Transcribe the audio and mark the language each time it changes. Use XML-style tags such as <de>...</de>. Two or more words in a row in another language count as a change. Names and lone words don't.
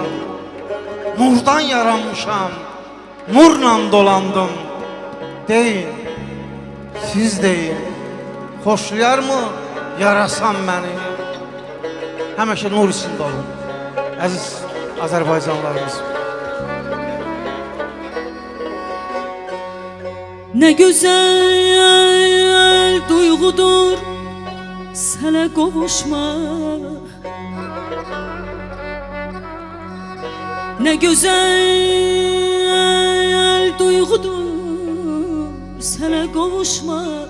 <az>Nurdan yaranmışam, nurla dolandım. Deyin, siz deyin, xoşlayar mı yarasan məni? Həmişə nur içində olun, əziz Azərbaycanlarımız.</az> <tr>Ne güzel duygudur sana kavuşmak. Ne güzel duygudur sana kavuşmak.</tr>